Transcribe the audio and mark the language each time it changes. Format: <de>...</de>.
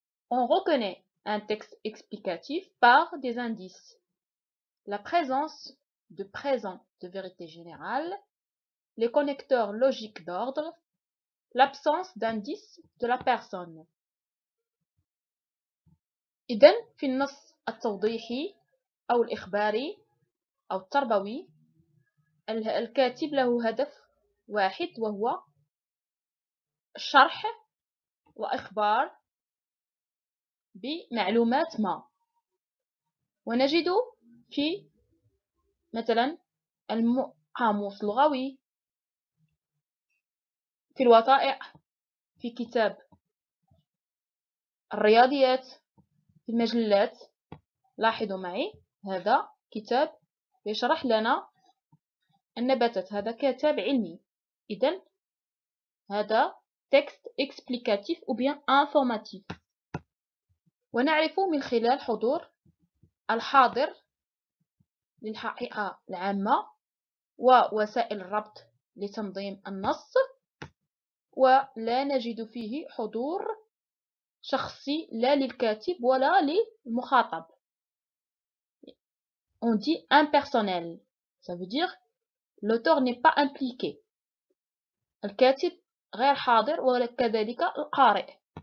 <fr>On reconnaît un texte explicatif par des indices: la présence de présent de vérité générale, les connecteurs logiques d'ordre, l'absence d'indices de la personne.</fr> <ar>إذن في النص التوضيحي أو الإخباري أو التربوي الكاتب له هدف واحد، وهو شرح وإخبار بمعلومات ما. ونجد في مثلا القاموس اللغوي، في الوثائق، في كتاب الرياضيات، في المجلات. لاحظوا معي، هذا كتاب يشرح لنا النباتات، هذا كتاب علمي. إذن هذا</ar> <fr>texte explicatif ou bien informatif.</fr> <ar>ونعرف من خلال حضور الحاضر للحقيقة العامة ووسائل الربط لتنظيم النص، ولا نجد فيه حضور شخصي لا للكاتب ولا للمخاطب.</ar> <fr>On dit impersonnel, ça veut dire l'auteur n'est pas impliqué.</fr> <ar>الكاتب غير حاضر وكذلك القارئ.</ar>